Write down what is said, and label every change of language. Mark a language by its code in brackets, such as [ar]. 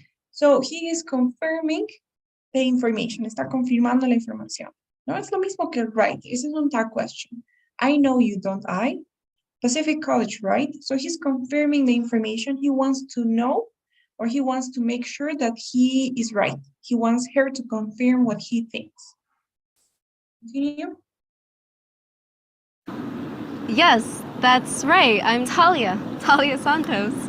[en] So he is confirming the information. [es] Está confirmando la información. No es lo mismo que el right. Ese es un [en] tag question. I know you, don't I? Pacific College, right? So he's confirming the information. He wants to know, or he wants to make sure that he is right. He wants her to confirm what he thinks. Continue. Yes, that's right. I'm Talia. Talia Santos.